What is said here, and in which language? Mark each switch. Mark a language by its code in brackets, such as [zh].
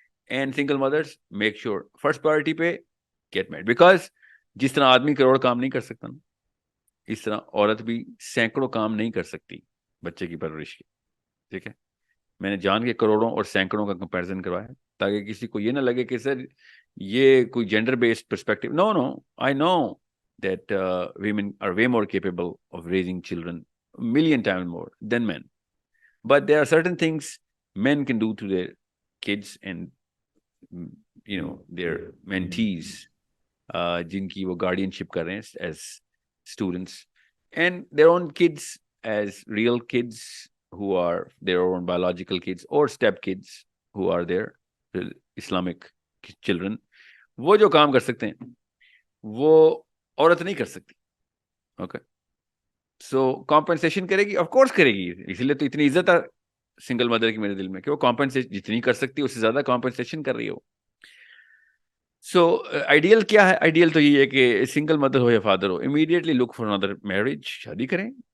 [en] and single mothers make sure first priority پہ get married, [ur] because جس طرح آدمی کروڑ کام نہیں کر سکتا نا, اس طرح عورت بھی سینکڑوں کام نہیں کر سکتی بچے کی پرورش کی. ٹھیک ہے, میں نے جان کے کروڑوں اور سینکڑوں کا کمپیریزن کروایا تاکہ کسی کو یہ نہ لگے کہ سر یہ کوئی gender based perspective. [en] No no, I know that women are way more capable of raising children, a million times more than men. But there are certain things men can do to their kids and their mentees, [ur] جن کی وہ [en] guardianship کر رہے ہیں as students, and their own kids as real kids who are their own biological kids or step kids who are their Islamic children. [ur] وہ جو کام کر سکتے ہیں وہ عورت نہیں کر سکتی. اوکے, سو کمپنسیشن کرے گی, آف کورس کرے گی, اسی لیے تو اتنی عزت ہے سنگل مدر کی میرے دل میں کہ وہ کمپنسیشن جتنی کر سکتی ہے اس سے زیادہ کمپنسیشن کر رہی ہو. سو آئیڈیل کیا ہے؟ آئیڈیل تو یہ ہے کہ سنگل مدر ہو یا father ہو, [en] immediately look for another marriage, [ur] شادی کریں.